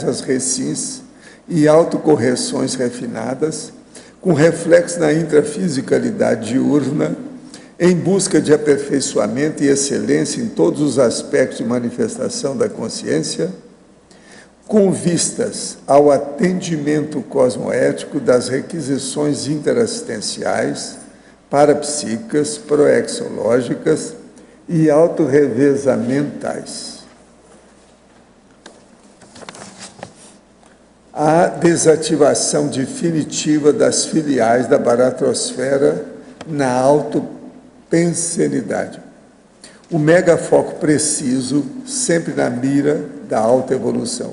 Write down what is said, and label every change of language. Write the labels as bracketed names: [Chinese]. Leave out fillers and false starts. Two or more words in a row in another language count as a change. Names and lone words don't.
[Portuguese] as recins, e autocorreções refinadas, com reflexo na intrafisicalidade diurna, em busca de aperfeiçoamento e excelência em todos os aspectos de manifestação da consciência, com vistas ao atendimento cosmoético das requisições interassistenciais, parapsíquicas, proexológicas e autorrevezamentais. A desativação definitiva das filiais da baratrosfera na autopensenidade. O megafoco preciso, sempre na mira da autoevolução.